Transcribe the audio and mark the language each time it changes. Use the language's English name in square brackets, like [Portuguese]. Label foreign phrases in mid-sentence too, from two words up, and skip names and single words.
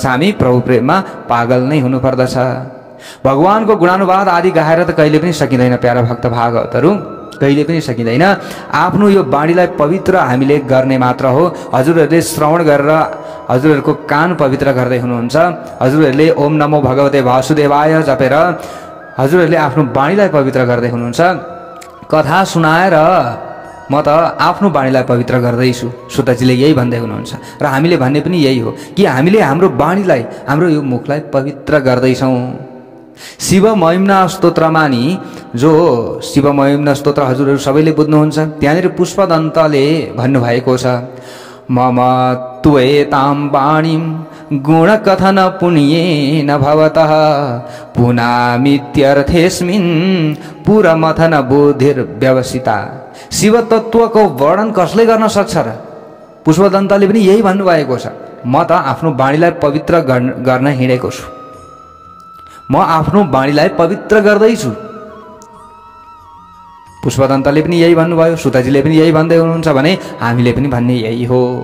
[Nepali] हामी प्रभु प्रेममा पागल नै हुनुपर्दछ। भगवानको गुणानुवाद आदि गाएर त कहिले पनि सकिँदैन प्यारा भक्त भागवतहरू। कहिले पनि सकिँदैन। आफ्नो यो बाणीलाई पवित्र हामीले गर्ने मात्र हो। हजुरहरूले श्रवण गरेर हजुरहरूको कान पवित्र गर्दै हुनुहुन्छ। हजुरहरूले [Sanskrit] ओम नमो भगवते वासुदेवाय [Nepali] जपेर हजुरहरूले आफ्नो बाणीलाई पवित्र गर्दै हुनुहुन्छ। कथा सुनाएर म त आफ्नो बाणीलाई पवित्र गर्दैछु, सुतजीले यही भन्दै हुनुहुन्छ। र हामीले भन्ने पनि यही हो कि हामीले हाम्रो बाणीलाई, हाम्रो यो मुखलाई पवित्र गर्दैछौँ। शिव महिम्ना स्तोत्रमा नि, जो शिव महिम्ना स्तोत्र हजुरहरू सबैले बुझ्नुहुन्छ, त्यहाँनिर पुष्पदन्तले भन्नुभएको छ, [Sanskrit] मम त्वेतां वाणीं गुणकथन पुण्येन भवतः पुनामित्यर्थेस्मिन् पुरमथन बुद्धिर्व्यवसिता। [Nepali] शिव तत्त्वको वर्णन कसले गर्न सक्छ र? पुष्पदन्तले पनि यही भन्नुभएको छ, म त आफ्नो बाणीलाई पवित्र गर्न हिँडेको छु, म आफ्नो बाणीलाई पवित्र गर्दैछु। पुष्पदन्तले पनि यही भन्नुभयो, सुताजीले पनि यही भन्दै हुनुहुन्छ भने हामीले पनि भन्ने यही हो।